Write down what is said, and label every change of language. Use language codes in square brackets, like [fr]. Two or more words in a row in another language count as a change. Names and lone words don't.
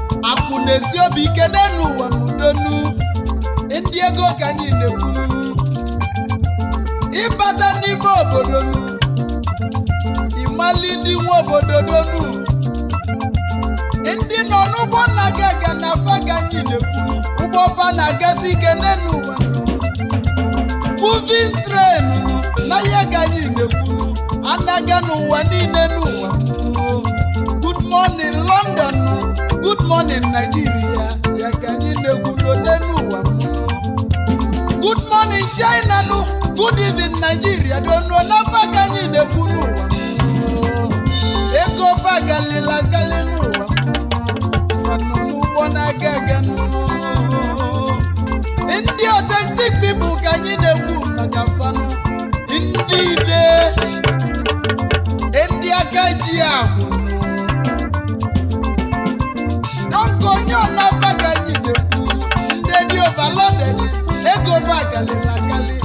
[ig] Akụ na-esi obi ike n'elu ụwa n'udo nụ. Ndị ego ka anyị na-ekwu nụ. Ịbata n'ime obodo nụ. Ịmali ndị nwe obodo do nụ. Ndị nọ n'ụgbọ na-aga aga na afa ka anyị na-ekwu nụ. Ụgbọ fa na-agasị ike n'elu ụwa nụ. [en] Moving train [ig] nụ. Na ya ka anyị na-ekwu nụ. Anaga n'ụwa niile n'ụwa nụ. [en] Good morning London nụ. Good morning Nigeria. [ig] Ya ka anyị na-ekwu n'ode n'ụwa nụ. [en] Good morning China nụ. Good evening Nigeria. [ig] Dono na fa ka anyị na-ekwu n'ụwa nụ. Ego fa galila gali n'ụwa nụ. Fa nọ n'ụgbọ na-aga aga nụ. Ndị [en] authentic people [ig] ka anyị na-ekwu maka fa nụ. Ndị ide. Ndị aka ji agwụ nụ. Dọkịta onye ọ na-aba ka anyị na-ekwu. Ndị dị overloaded. Ego fa galila gali.